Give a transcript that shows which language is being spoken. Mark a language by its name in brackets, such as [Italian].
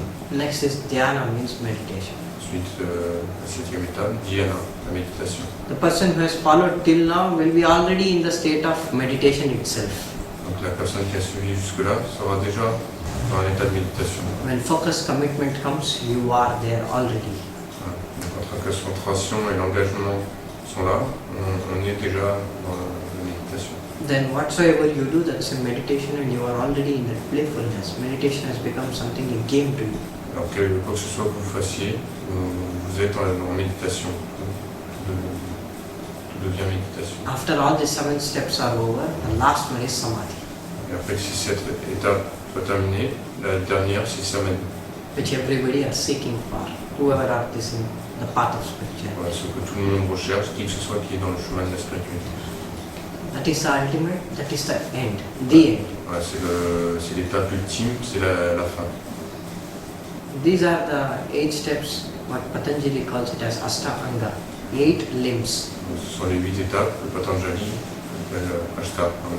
[English] Next is dhyana, means meditation. [French] Ensuite, la septième étape, dhyana, la méditation. [English] The person who has followed till now will be already in the state of meditation itself. [French] Donc la personne qui a suivi jusque-là sera déjà dans un état de méditation. [English] When focus commitment comes, you are there already. [French] Donc entre la concentration et l'engagement sont là, on est déjà dans la méditation. [English] Then whatsoever you do, that's a meditation and you are already in that playfulness. Meditation has become something, a game to you. [French] Alors quoi que ce soit que vous fassiez, vous êtes en méditation. Tout devient méditation. [English] After all the 7 steps are over, the last one is samadhi, [French] Et après que cette étape soit terminée, la dernière c'est samadhi. [English] which everybody are seeking for, whoever are listening. the path of spirituality. [French] Voilà, ce que tout le monde recherche, qui que ce soit qui est dans le chemin de la spiritualité. [English] That is the ultimate, that is the end, the end. [French] Voilà, c'est l'étape ultime, c'est la fin. [English] These are the 8 steps, what Patanjali calls it as Ashtanga, 8 limbs. [French] Donc, ce sont les 8 étapes que Patanjali appelle Ashtanga.